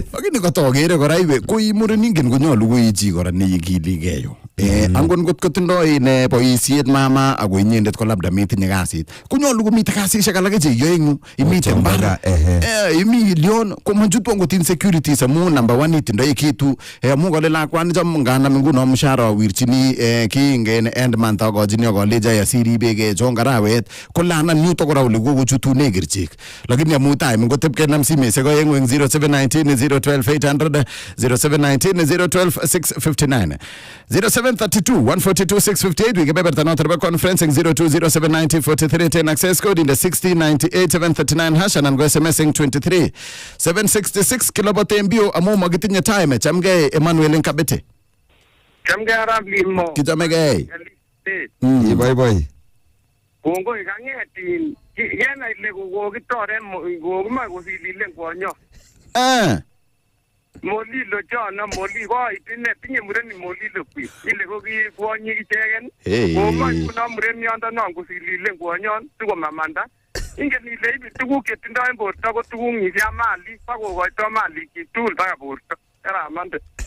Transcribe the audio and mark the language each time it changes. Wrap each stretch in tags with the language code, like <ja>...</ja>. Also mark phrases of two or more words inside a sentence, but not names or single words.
<kln>lakini katokere kora iwe koi muren ingen konyolu koi chi kora neikiligei yo angon ngot kotindoi ine boisiet mama ako inyendet ko labda metinye kasit konyolu komite kasisiek alak cheyoeng'u imite mbar imi Lyon komachutwo ngot insecurities amu number 1 itindoi kitu amu kole lakwani cham nganam nguno mshahara awirchini kiingen</kln> <en>end month</en> <kln>akochini akoleja yasiribege chon karawet kolanan yuto kora ole kokochutune kerchek lakini amu time ngotep kenam simesiek oeng'u eng 0719 012 800 0719 012 659 0732 142 658 wikebeberta noto nebo conference eng 020790 4310</kln> <en>access code in the 1698 739 hash</en> <kln>anan go SMS eng 23 766 kilobote mbio amu makitinye time chamgei Emmanuel Nkabete chamgei Arap Limo kitamegei iboiboi kongoi kang'etin kenai ile kokitoren kokimoe kosililen kwonyo molilo chono koit ine tinye mureni molilo kwik ile ko ki kwonyi icheken komoe kuno mureniondonon kosililen kwonyon sikomamanda ingen ile ibi tuguk chetindoi en borto ko tuguk ng'isya malik pakokoito malikyik tugul mpaka borto karamande</kln>